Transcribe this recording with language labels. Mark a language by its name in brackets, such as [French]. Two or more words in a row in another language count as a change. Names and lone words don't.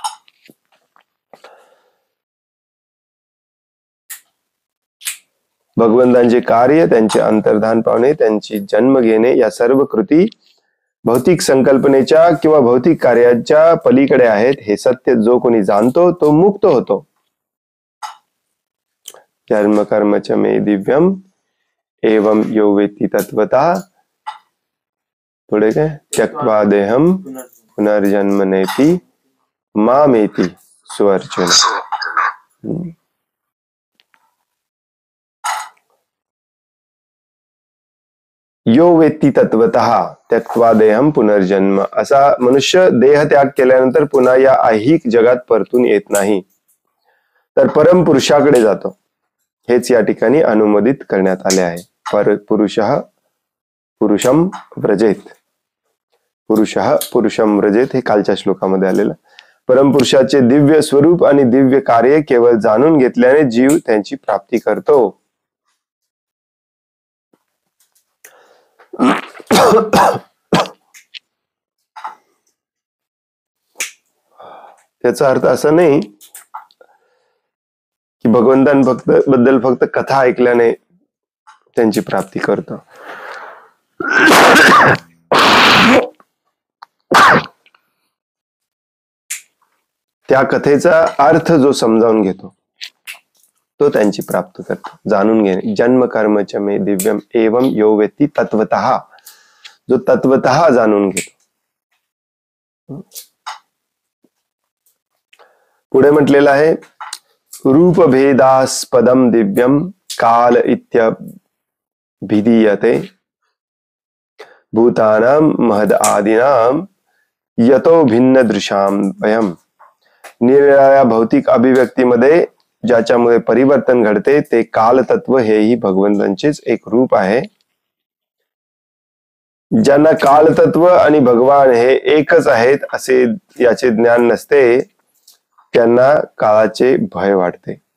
[Marathi] भगवंतांचे कार्य, त्यांचे अंतर्धान पावणे, त्यांची जन्म घेणे या सर्व कृती भौतिक संकल्पनेच्या किंवा भौतिक कार्याच्या पलीकडे आहेत. हे सत्य जो कोणी जाणतो तो मुक्त होतो. [Sanskrit] जन्म कर्म च मे दिव्यम एवं यो वेत्ति तत्वतः. [Marathi] पुढे काय? [Sanskrit] त्यक्त्वा देहम पुनर्जन्म नेति मामेति सुअर्जुन. यो वेत्ति तत्वतः त्यक्त्वा देहम पुनर्जन्म. [Marathi] असा मनुष्य देह त्याग केल्यानंतर पुन्हा या ऐहिक जगात परतून येत नाही, तर परम पुरुषाकडे जातो. हेच या ठिकाणी अनुमोदित करण्यात आले आहे. [Sanskrit] पुरुषः पुरुषम व्रजेत. पुरुषः पुरुषं व्रजेत, [Marathi] हे कालच्या श्लोकामध्ये आलेलं. परमपुरुषाचे दिव्य स्वरूप आणि दिव्य कार्य केवळ जाणून घेतल्याने जीव त्यांची प्राप्ती करतो. त्याचा अर्थ असा नाही की बद्दल फक्त कथा ऐकल्याने त्यांची प्राप्ती करतो. त्या कथेचा अर्थ जो समजावून घेतो तो त्यांची प्राप्त करतो. जाणून घेणे. [Sanskrit] जन्म कर्मच मे दिव्यम एवं यो वेत्ती तत्वतः, [Marathi] जो तत्वतः जाणून घेतो. पुढे म्हटलेलं आहे [Sanskrit] रूपभेदास्पदम दिव्यम काल इत्यभिधीयते भूतानां महद आदिनां यतो भिन्न दृशाम वयम. [Marathi] निरनिराळ्या भौतिक अभिव्यक्तीमध्ये ज्याच्यामुळे परिवर्तन घडते ते काल तत्व हेही भगवंतांचेच एक रूप आहे. ज्यांना काल तत्व आणि भगवान हे एकच आहेत असे याचे ज्ञान नसते त्यांना काळाचे भय वाटते.